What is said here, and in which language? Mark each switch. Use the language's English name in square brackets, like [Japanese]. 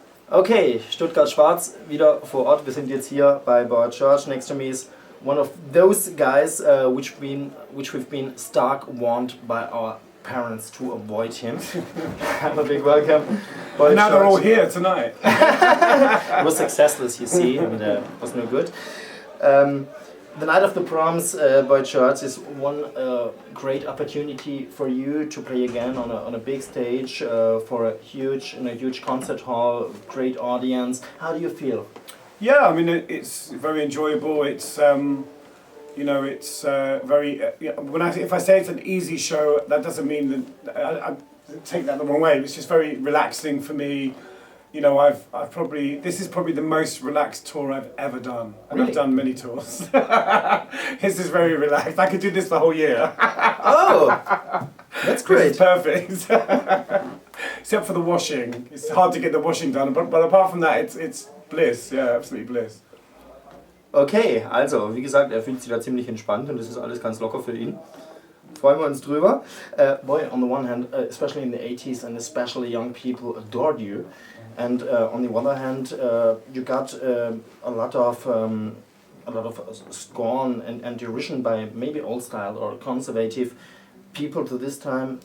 [German] Okay, Stuttgart-Schwarz wieder vor Ort. Wir sind jetzt hier bei Boy George. [English] Next to me is one of those guys which we've been stark warned by our parents to avoid him. Have a big welcome. Boy now George. they're all here tonight. It was successless, you see, and was no good. The Night of the Proms, Boy George, is one great opportunity for you to play again on a big stage for in a huge concert hall, great audience. How do you feel? Yeah, I mean it's very enjoyable. It's you know, it's very. If I say it's an easy show, that doesn't mean that I take that the wrong way. It's just very relaxing for me. You know, this is probably the most relaxed tour I've ever done. And Really? I've done many tours. This is very relaxed. I could do this the whole year. Oh, that's great. It's perfect. Except for the washing. It's hard to get the washing done, but apart from that, it's bliss. Yeah, absolutely bliss. [German] Okay, also, wie gesagt, er fühlt sich da ziemlich entspannt und das ist alles ganz locker für ihn. Freuen wir uns drüber. [English] Boy, on the one hand, especially in the 80s and especially young people adored you. And on the other hand, you got a lot of scorn and derision by maybe old style or conservative people to this time.